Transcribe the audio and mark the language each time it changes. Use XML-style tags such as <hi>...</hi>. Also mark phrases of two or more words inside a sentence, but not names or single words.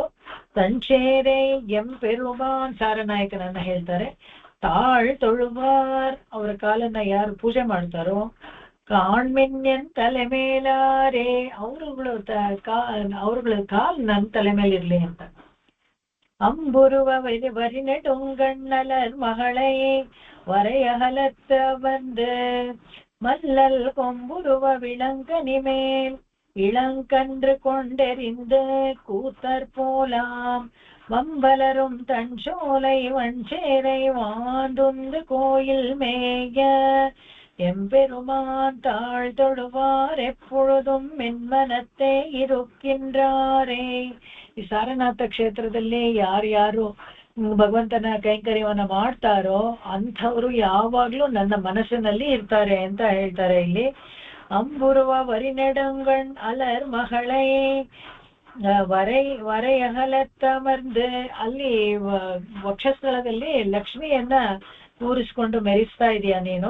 <ta>தஞ்சேரே எம்பெருமான்</ta> <kn>ಸಾರನಾಯಕನನ್ನ ಹೇಳ್ತಾರೆ.</kn> <ta>தாள் தொழுவார்,</ta> <kn>ಅವರ ಕಾಲನ್ನ ಯಾರು ಪೂಜೆ ಮಾಡ್ತಾರೋ.</kn> <ta>காண்மென்யன் தலை மேலாரே,</ta> <kn>ಅವ್ರುಗಳ ಕಾಲ್ ನನ್ ತಲೆ ಮೇಲಿರ್ಲಿ ಅಂತ.</kn> <ta>அம்புருவ வரிநெடுங்கண்ணலர் மகளை வரையகலத்த வந்து மல்லல் கொம்புருவ விளங்கனி மேல் இளங்கன்று கொண்டெறிந்து கூத்தர் போலாம் வம்பலரும் தன் சோலை வஞ்சேரை வாந்துந்து கோயில் மேய எம்பெருமான் தாழ் தொழுவார் எப்பொழுதும் மென்மனத்தை இருக்கின்றாரೇ.</ta> <kn>ಈ ಸಾರನಾಥ ಕ್ಷೇತ್ರದಲ್ಲಿ ಯಾರ್ಯಾರು ಭಗವಂತನ ಕೈಂಕರ್ಯವನ್ನ ಮಾಡ್ತಾರೋ ಅಂಥವ್ರು ಯಾವಾಗ್ಲೂ ನನ್ನ ಮನಸ್ಸಿನಲ್ಲಿ ಇರ್ತಾರೆ ಅಂತ ಹೇಳ್ತಾರೆ ಇಲ್ಲಿ.</kn> <ta>அம்புருவ வரிநெடுங்கண் அலர் மகளே, வரையகலத்தமர்ந்து,</ta> <kn>ಅಲ್ಲಿ ವಕ್ಷಸ್ಥಳದಲ್ಲಿ ಲಕ್ಷ್ಮಿಯನ್ನ ಕೂರಿಸ್ಕೊಂಡು ಮೆರೆಸ್ತಾ ಇದೀಯ ನೀನು.</kn>